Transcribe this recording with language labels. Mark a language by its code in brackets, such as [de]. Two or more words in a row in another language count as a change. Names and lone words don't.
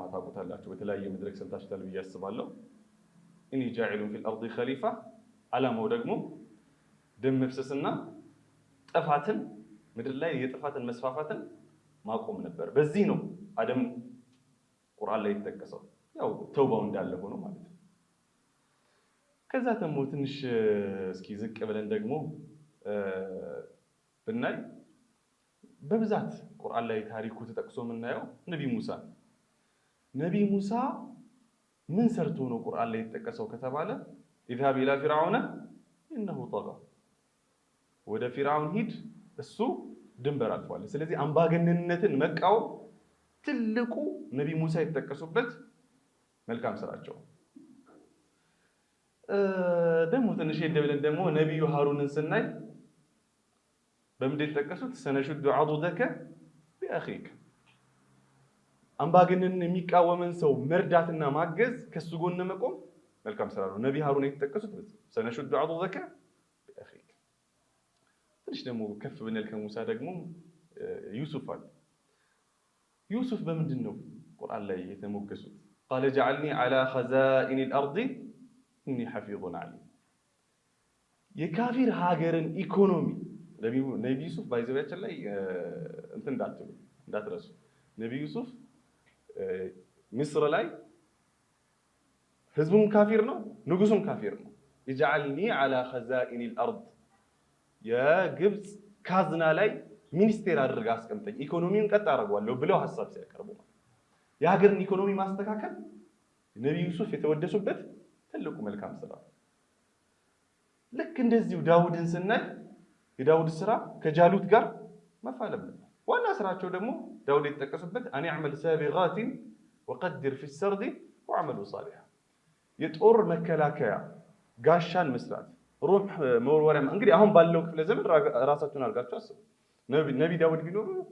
[am] ታውቁታላችሁ በተለያየ መድረክ ሰምታችኋል ብዬ አስባለሁ [ar] إني جاعل في الأرض خليفة [am] ዓላማው ደግሞ ደም መፍሰስና ጥፋትን ምድር ላይ የጥፋትን መስፋፋትን ማቆም ነበር በዚህ ነው አደም ቁርአን ላይ የተጠቀሰው ያው ተውባው እንዳለ ሆኖ ማለት ነው ከዛ ደግሞ ትንሽ እስኪ ዝቅ ብለን ደግሞ ብናይ በብዛት ቁርአን ላይ ታሪኩ ተጠቅሶ የምናየው ነብይ ሙሳ ምን ሰርቶ ነው ቁርአን ላይ የተጠቀሰው ከተባለ [ar] اذهب الى فرعون انه طغى [am] ወደ ፊርዓውን ሂድ እሱ ድንበር አልፏል ስለዚህ አምባገነንነትን መቃው ትልቁ ነብይ ሙሳ የተጠቀሱበት መልካም ስራቸው ደግሞ ትንሽ እንደብለን ደግሞ ነብዩ ሃሩንን ስናይ በምንድን ተጠቀሱት [ar] سنشد عضدك بأخيك [am] አምባገነንን የሚቃወመን ሰው መርዳትና ማገዝ ከሱ ጎን መቆም መልካም ስራ ነው ነብይ ሃሩን የተጠቀሱት [ar] سنشد عضدك بأخيك [am] ትንሽ ደግሞ ከፍ ብንል ከሙሳ ደግሞ ዩሱፍ በምንድን ነው ቁርአን ላይ የተሞገሱት [ar] قال جعلني على خزائن الارض اني حفيظ عليم [am] የካፊር ሀገርን ኢኮኖሚ ነብዩ ዩሱፍ ባይዘባቸው ላይ እንትን እንዳትረሱ ነብዩ ዩሱፍ ምስር ላይ ህዝቡም ካፊር ነው ንጉሱም ካፊር ነው [ar] يجعلني على خزائن الارض [am] የግብጽ ካዝና ላይ ሚኒስቴር አድርጋ አስቀምጠኝ ኢኮኖሚውን ቀጥ አደርጋለሁ ብለው ሐሳብ ሲያቀርቡ የሀገርን ኢኮኖሚ ማስተካከል ነብዩ ዩሱፍ የተወደሱበት ትልቁ መልካም ስራ ልክ እንደዚሁ ዳውድን ስናይ የዳውድ ስራ ከጃሉት ጋር መፋለም ነው ዋና ስራቸው ደግሞ ዳውድ የተጠቀሱበት አን [ar] يعمل سابغات وقدر في السرد وعملوا صالحا [am] የጦር መከላከያ ጋሻን መስራት ሩህ መወርወሪያ እንግዲህ አሁን ባለው ክፍለ ዘመን ራሳቸውን አድርጋቸው አስቡ ነብይ ዳውድ ቢኖር